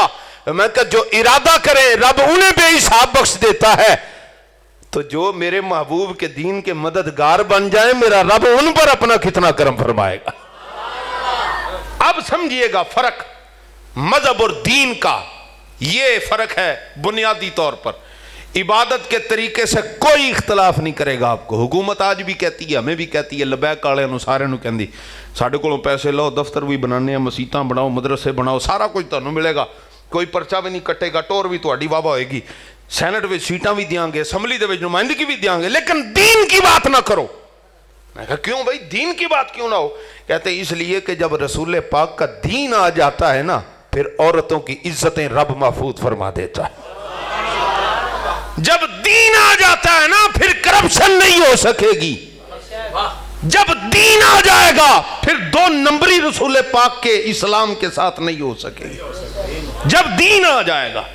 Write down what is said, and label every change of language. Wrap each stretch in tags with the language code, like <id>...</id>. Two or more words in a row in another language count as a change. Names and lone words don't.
<ur>میں کہا جو ارادہ کرے رب انہیں بے حساب بخش دیتا ہے، تو جو میرے محبوب کے دین کے مددگار بن جائیں میرا رب ان پر اپنا کتنا کرم فرمائے گا۔ اب سمجھئے گا فرق مذہب اور دین کا، یہ فرق ہے بنیادی طور پر۔ عبادت کے طریقے سے کوئی اختلاف نہیں کرے گا آپ کو، حکومت آج بھی کہتی ہے، ہمیں بھی کہتی ہے،</ur> <pa>لبیک والے نو سارے نو کہندی ساڈے کولوں پیسے لو، دفتر بھی بنانے ہیں، مسیتاں بناؤ، مدرسے بناؤ، سارا کچھ تانوں ملے گا، کوئی پرچہ بھی نہیں کٹے گا، ٹور بھی تہاڈی واہ ہوئے گی، سینٹ وچ سیٹاں بھی دیاں گے، اسمبلی دے وچ نمائندگی بھی دیاں گے،</pa> <ur>لیکن دین کی بات نہ کرو۔ میں کہا کیوں بھائی دین کی بات کیوں نہ ہو؟ کہتے ہیں اس لیے کہ جب رسول پاک کا دین آ جاتا ہے نا، پھر عورتوں کی عزتیں رب محفوظ فرما دیتا ہے۔ جب دین آ جاتا ہے نا پھر کرپشن نہیں ہو سکے گی، جب دین آ جائے گا پھر 2 نمبری رسول پاک کے اسلام کے ساتھ نہیں ہو سکے گی، جب دین آ جائے گا۔</ur>